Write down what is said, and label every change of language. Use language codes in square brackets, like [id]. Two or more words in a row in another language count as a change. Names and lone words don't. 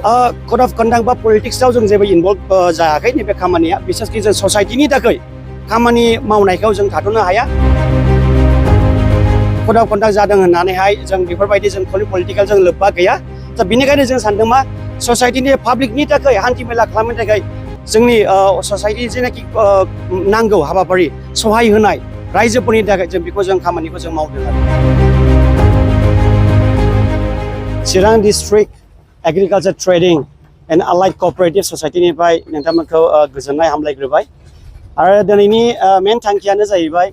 [en] Code of conduct [brx] बा politics आव जों जेबो involve जायाखै नैबे खामानिया बिसेसकि जों ससाइटिनि थाखाय खामानि मावनायखौ जों थाथ'नो हाया। [en] Code of conduct [brx] जादों होननानैहाय जों बेफोरबायदि जों political जों लोब्बा गैया। दा बेनिखायनो जों सानदों मा ससाइटिनि पाब्लिकनि थाखाय हान्थिमेला खालामनो थाखाय जोंनि ससाइटि जेनाखि नांगौ हाबाफारि सहाय होनाय रायजोफोरनि थाखाय जों बेखौ जों खामानिखौ जों मावदों आरो। चिरां डिस्ट्रिक्ट एग्रिकालचार ट्रेडिं एन्ड आलाइड कअपारेटिभ ससाइटिनिफ्राय नोंथांमोनखौ गोजोननाय हामलायग्रोबाय आरो दिनैनि मेन थांखियानो जाहैबाय